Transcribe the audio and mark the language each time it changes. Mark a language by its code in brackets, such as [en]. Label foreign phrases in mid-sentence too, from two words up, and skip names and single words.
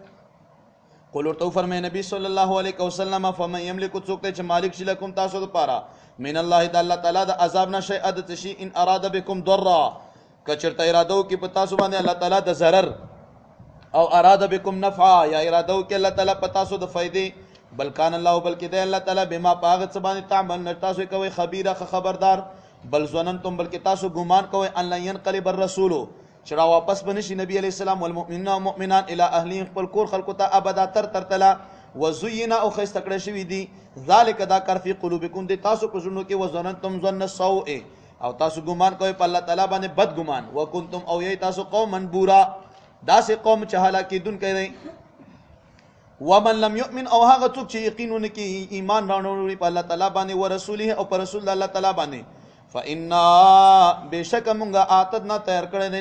[ps] قل ورته وفرمایي نبي صلی الله علیه وسلم [ar] فمن یملک [ps] څوک دی چې مالک شي لکم تاسو دپاره [ar] من الله [ps] د الله تعالی د عذاب نه شیئا د څه شي [ar] ان اراده بکم ضرا [ps] که چېرته اراده وکړي په تاسو باندې الله تعالی د ضرر او [ar] اراده بكم نفعا [ps] یا اراده وکړي الله تعالی په تاسو د فائدې [ar] بل کان الله [ps] بلکې دی الله تعالی بما په هغه څه باندې تعمل تاسو کوئ خبیره خبردار [ar] بل ظننتم [ps] بلکې تاسو ګمان کوئ [ar] ان لن ينقلب الرسول [ps] چې را واپس به نشي نبي علیه السلام والمؤمنین او مؤمنان [ar] الی اهلهم [ps] خپل کور خلکو ته ابدا تر تله وزینا او ښایسته کړی شوي دي ذلک دا کار [ar] فی قلوبکم [ps] دی تاسو په زړونو کې [ar] وظننتم ظن السوء [ps] او تاسو ګمان کوئ په الله تعالی باندې بد ګمان وکنتم او یی تاسو [ar] قوما بورا [ps] داسې قوم چې هلاکېدونکی دی [ar] ومن لم یؤمن [ps] او هغه څوک چې یقین ونه کړي ایمان راوړي په الله تعالی باندې ورسوله او په رسول الله تعالی باندې فإنا بشک مونږه اعتدنا تیار کړی دی